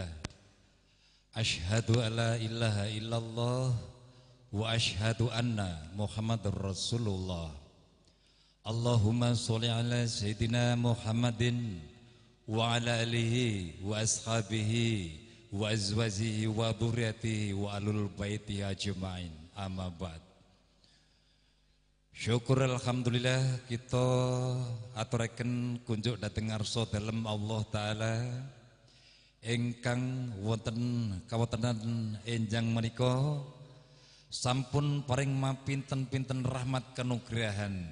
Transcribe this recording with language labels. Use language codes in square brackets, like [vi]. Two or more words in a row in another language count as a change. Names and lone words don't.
[ar] أشهد أن لا إله إلا الله وأشهد أن محمدا رسول الله. اللهم صل على سيدنا محمد وعلى آله وأصحابه وأزواجه وذرياته وآل البيت أجمعين. أما بعد. [jv] Syukur alhamdulillah kita aturaken kunjuk dhateng ngarsa dalem Allah taala ingkang wonten kawontenan enjang menika sampun paring mapinten-pinten rahmat kanugrahan.